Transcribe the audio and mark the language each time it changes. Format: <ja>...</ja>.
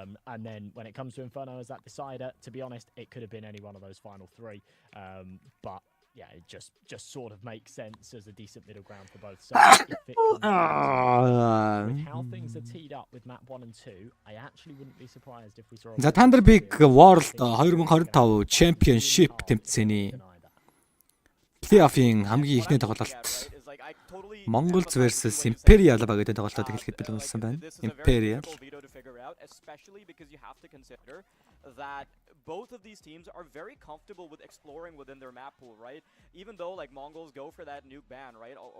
<en>And then when it comes to Inferno as that decider, to be honest, it could have been any one of those final 3. But yeah, it just sort of makes sense as a decent middle ground for both sides. If it comes with how things are teed up with map 1 and 2, I actually wouldn't be surprised if we saw</en> <mn>За Thunder Big World 2025 Championship тэмцээний плей-оффын хамгийн ихний тоглолт Mongols versus Imperial багийн тоглолтод эхлэхэд бэлэнсэн байна.</mn> <en>Imperial. Especially because you have to consider that both of these teams are very comfortable with exploring within their map pool, right? Even though like Mongols go for that nuke ban, right?</en>